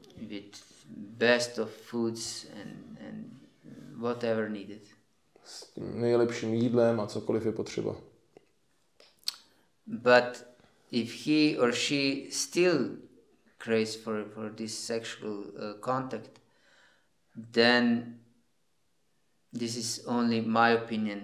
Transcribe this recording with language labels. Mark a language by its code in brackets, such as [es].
[en] With best of foods and whatever needed. [cs] S tím nejlepším jídlem a cokoliv je potřeba. [en] But if he or she still craves for this sexual contact, then this is only my opinion.